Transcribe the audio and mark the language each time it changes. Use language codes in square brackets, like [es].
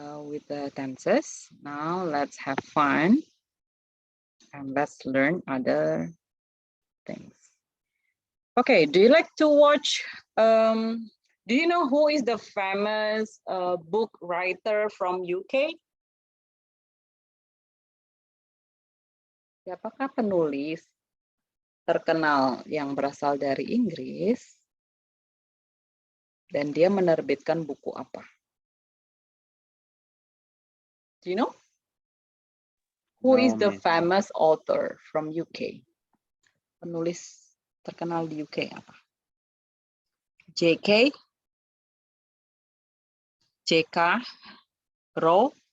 [en] With the tenses. Now let's have fun and let's learn other things. Okay, do you like to watch? Do you know who is the famous book writer from UK? [id] Siapakah penulis terkenal yang berasal dari Inggris dan dia menerbitkan buku apa? [en] Do you know? Who is the famous author from UK? [id] Penulis terkenal di UK apa? JK? JK? Row?